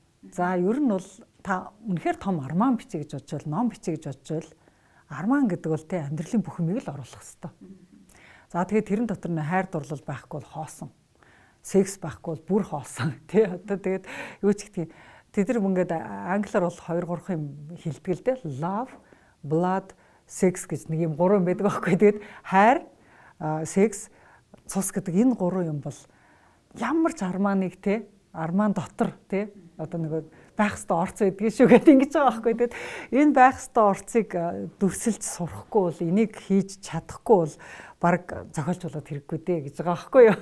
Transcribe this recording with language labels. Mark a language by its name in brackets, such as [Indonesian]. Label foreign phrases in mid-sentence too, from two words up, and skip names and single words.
[Mongolian] За ер нь бол та үнэхээр том арман бичиж гэж бодож бол ном бичиж гэж бодож бол арман гэдэг бол тэ амьдралын бүх юмыг л оруулах хэрэгтэй. За тэгээд тэрэн дотор нь хайр дурлал байхгүй бол хоосон. Секс байхгүй бол бүр хоосон. Тэ одоо тэгээд юу ч гэдгийг тэд нар ингээд англиар бол 2-3 юм хэлдэг л дээ. [English] Love, blood, sex [Mongolian] гэж нэг юм 3 байдаг байхгүй. Тэгээд хайр, секс, цус гэдэг энэ 3 юм бол ямар ч арманыг тэ арман дотор тэ одоо нэг байх ёстой орц байдгийг шүү гэдэг ингэж байгаа байхгүй. Тэгээд энэ байх ёстой орцыг дүрсэлж сурахгүй бол энийг хийж чадахгүй бол баг зохиолч болоод хэрэггүй дээ гэж байгаа байхгүй юу.